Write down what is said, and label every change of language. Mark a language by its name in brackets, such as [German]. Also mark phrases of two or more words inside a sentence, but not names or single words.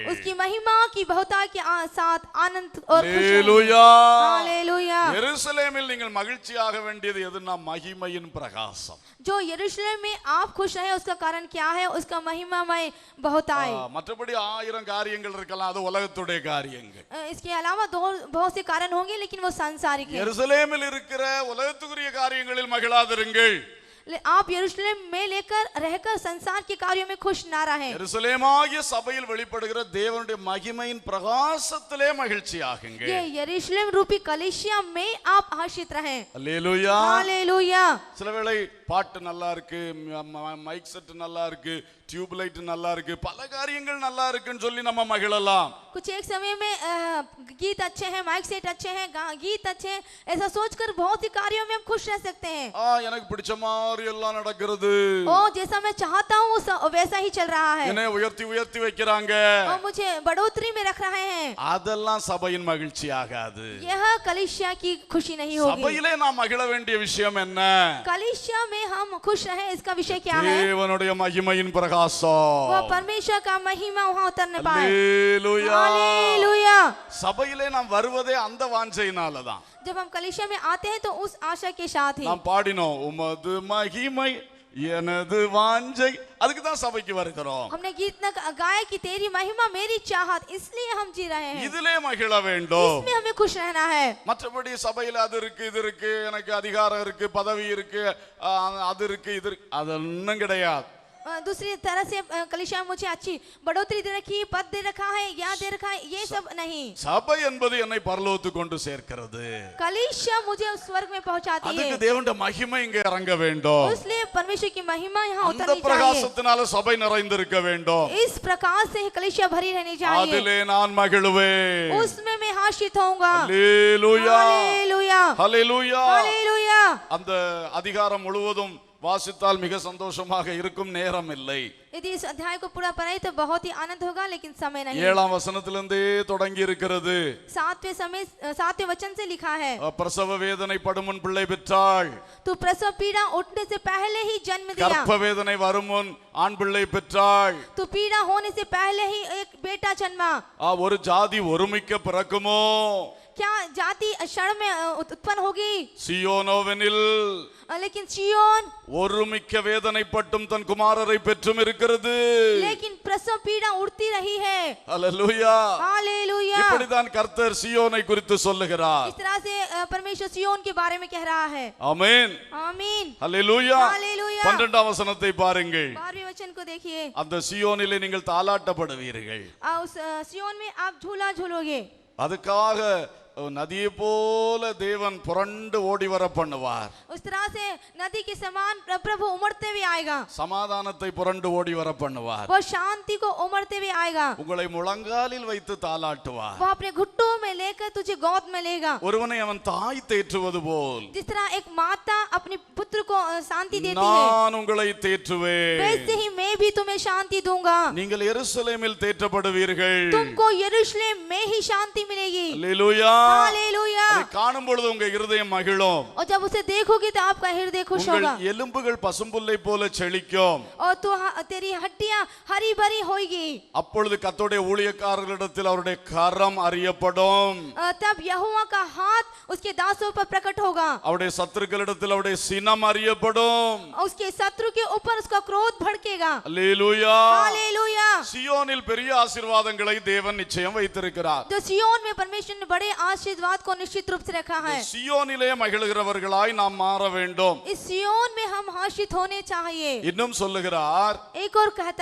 [Hindi] उसकी महिमा की बहुताई के साथ आनंद और खुश रहें। [Tamil] அல்லேலூயா. [Hindi] हालेलुया। [Tamil] எருசலேமில் நீங்கள் மகிழ்ச்சியாக வேண்டியது எதுனா மகிமையின் பிரகாசம். [Hindi] जो यरूशलेम में आप खुश रहे उसका कारण क्या है? उसका महिमामय बहुताई। [Tamil] மற்றபடி 1000 காரியங்கள் இருக்கலாம், அது உலகத்துடைய காரியங்கள். [Hindi] इसके अलावा बहुत से कारण होंगे, लेकिन वो सांसारिक है। [Tamil] எருசலேமில் இருக்கிற உலகத்துக்குரிய காரியங்களில் மகிழாதிருங்கள். [Hindi] आप यरूशलेम में लेकर रहकर संसार के कार्यों में खुश ना रहें। [Tamil] எருசலேமாகிய சபையில் வெளிப்படுகிற தேவனுடைய மகிமையின் பிரகாசத்திலே மகிழ்ச்சியாகுங்கள். [Hindi] ये यरूशलेम रूपी कलीसिया में आप हर्षित रहें। [Tamil] அல்லேலூயா. [Hindi] हालेलुया। [Tamil] சில வேளை பாட்டு நல்லா இருக்கு, [English] mic set [Tamil] நல்லா இருக்கு, [English] tube light [Tamil] நல்லா இருக்கு, பல காரியங்கள் நல்லா இருக்குன்னு சொல்லி நம்ம மகிழலாம். [Hindi] कुछ एक समय में गीत अच्छे हैं, [English] mic set [Hindi] अच्छे हैं, गीत अच्छे हैं, ऐसा सोचकर बहुत सी कार्यों में हम खुश रह सकते हैं। [Tamil] எனக்கு பிடிச்ச மாதிரி எல்லாம் நடக்கிறது, [Hindi] ओ जैसा मैं चाहता हूँ वैसा ही चल रहा है, [Tamil] என்னை உயர்த்தி உயர்த்தி வைக்கிறாங்க, [Hindi] और मुझे बढ़ोतरी में रख रहे हैं। [Tamil] அதெல்லாம் சபையின் மகிழ்ச்சி ஆகாது. [Hindi] यह कलीसिया की खुशी नहीं होगी। [Tamil] சபையிலே நாம் மகிழ வேண்டிய விஷயம் என்ன? [Hindi] कलीसिया में हम खुश रहे, इसका विषय क्या है? [Tamil] தேவனுடைய மகிமையின் பிரகாசம். [Hindi] वो परमेश्वर का महिमा वहाँ उतरने पाए। [Tamil] அல்லேலூயா. [Hindi] हालेलुया। [Tamil] சபையிலே நாம் வருவதே அந்த வாஞ்சையினால தான். [Hindi] जब हम कलीसिया में आते हैं तो उस आशा के साथ ही [Tamil] நாம் பாடினோம், உமது மகிமை எனது வாஞ்சை, அதுக்கு தான் சபைக்கு வருகிறோம். [Hindi] हमने गीत न गाया कि तेरी महिमा मेरी चाहत, इसलिए हम जी रहे हैं। [Tamil] இதிலே மகிழ வேண்டும். [Hindi] इसमें हमें खुश रहना है। [Tamil] மற்றபடி சபையில அது இருக்கு இது இருக்கு, எனக்கு அதிகாரம் இருக்கு, பதவி இருக்கு, அது இருக்கு இது இருக்கு, அது ஒண்ணும் கிடையாது. [Hindi] दूसरी तरह से कलीसिया में मुझे अच्छी बढ़ोतरी दे रखी, पद दे रखा है, या दे रखा है, ये सब नहीं। [Tamil] சபை என்பது என்னை பரலோகத்துக்கு கொண்டு சேர்க்கிறது. [Hindi] कलीसिया मुझे उस स्वर्ग में पहुंचाती है, [Tamil] அதுக்கு தேவனுடைய மகிமை இங்கே இறங்க வேண்டும். [Hindi] इसलिए परमेश्वर की महिमा यहाँ [Tamil] அந்த [Hindi] उतरनी चाहिए। [Tamil] பிரகாசத்தினால சபை நிறைந்திருக்க வேண்டும். [Hindi] इस प्रकाश से ही कलीसिया भरी रहनी चाहिए, [Tamil] அதிலே நான் மகிழுவேன். [Hindi] उसमें मैं हर्षित होऊंगा। [Tamil] அல்லேலூயா [Hindi] हालेलुया, [Tamil] அல்லேலூயா. [Hindi] हालेलुया। [Tamil] அந்த அதிகாரம் முழுவதும் வாசித்தால் மிக சந்தோஷமாக இருக்கும், நேரம் இல்லை. [Hindi] यदि इस अध्याय को पूरा पढ़े तो बहुत ही आनंद होगा, लेकिन समय नहीं। [Tamil] 7ஆம் வசனத்திலிருந்தே தொடங்கி இருக்கிறது. [Hindi] 7वें वचन से लिखा है, [Tamil] பிரசவ வேதனை படுமுன் பிள்ளை பெற்றாள், [Hindi] तू प्रसव पीड़ा उठने से पहले ही जन्म दिया, [Tamil] கர்ப்ப வேதனை வருமுன் ஆண் பிள்ளை பெற்றாள். [Hindi] तू पीड़ा होने से पहले ही एक बेटा जन्मा। [Tamil] ஒரு ஜாதி ஒருமிக்க பிறக்குமோ, [Hindi] क्या जाति क्षण में उत्पन्न होगी? [Tamil] சியோனோவெனில் [Hindi] लेकिन सियोन, [Tamil] ஒருமிக்க வேதனைப்பட்டும் தன் குமாரரை பெற்றும் இருக்கிறது. [Hindi] लेकिन प्रसव पीड़ा उठती रही है। [Tamil] அல்லேலூயா. [Hindi] हालेलुया। [Tamil] இப்படிதான் கர்த்தர் சியோனை குறித்து சொல்லுகிறார். [Hindi] इस तरह से परमेश्वर सियोन के बारे में कह रहा है। [Tamil] ஆமென். [Hindi] आमीन। [Tamil] அல்லேலூயா. [Hindi] हालेलुया। [Tamil] 12ஆம் வசனத்தை பாருங்கள். [Hindi] 12वें वचन को देखिए, [Tamil] அந்த சியோனிலே நீங்கள் தாலாட்டப்படுவீர்கள். [Hindi] उस सियोन में आप झूला झूलोगे। [Tamil] அதுக்காக நதியை போல தேவன் புரண்டு ஓடி வர பண்ணுவார். [Hindi] उस तरह से नदी के समान प्रभु उमड़ते हुए आएगा, [Tamil] சமாதானத்தை புரண்டு ஓடி வர பண்ணுவார். [Hindi] वो शांति को उमड़ते हुए आएगा, [Tamil] உங்களை முழங்காலில் வைத்து தாலாட்டுவார். [Hindi] वो अपने घुट्टों में लेकर तुझे गोद में लेगा। [Tamil] ஒருவனை அவன் தாய் தேற்றுவது போல் [Hindi] जिस तरह एक माता अपने पुत्र को शांति देती है, [Tamil] நான் உங்களை தேற்றுவேன். [Hindi] वैसे ही मैं भी तुम्हें शांति दूंगा। [Tamil] நீங்கள் எருசலேமில் தேற்றப்படுவீர்கள். [Hindi] तुमको यरूशलेम में ही शांति मिलेगी। [Tamil] அல்லேலூயா. [Hindi] हालेलुया। [Tamil] அதை காணும் பொழுது உங்க இருதயம் மகிழும். [Hindi] और जब उसे देखोगे तो आपका हृदय खुश होगा, [Tamil] உங்கள் எலும்புகள் பசும்புல்லை போல செழிக்கும். [Hindi] और तो तेरी हड्डियां हरी भरी होगी। [Tamil] அப்பொழுது கர்த்தருடைய ஊழியக்காரர்களிடத்தில் அவருடைய கரம் அறியப்படும். [Hindi] तब यहोवा का हाथ उसके दासों पर प्रकट होगा, [Tamil] அவருடைய சத்துருக்களிடத்தில் அவருடைய சினம் அறியப்படும். [Hindi] उसके शत्रु के ऊपर उसका क्रोध भड़केगा। [Tamil] அல்லேலூயா. [Hindi] हालेलुया। [Tamil] சியோனில் பெரிய ஆசீர்வாதங்களை தேவன் நிச்சயம் வைத்திருக்கிறார். [Hindi] तो सियोन में परमेश्वर ने बड़े आशीर्वाद को निश्चित रूप से रखा है। [Tamil] சியோனிலே மகிழ்கிறவர்களாய் நாம் மாற வேண்டும். [Hindi] इस सियोन में हम हर्षित होने चाहिए। [Tamil] இன்னும் சொல்லுகிறார், [Hindi] एक और कहता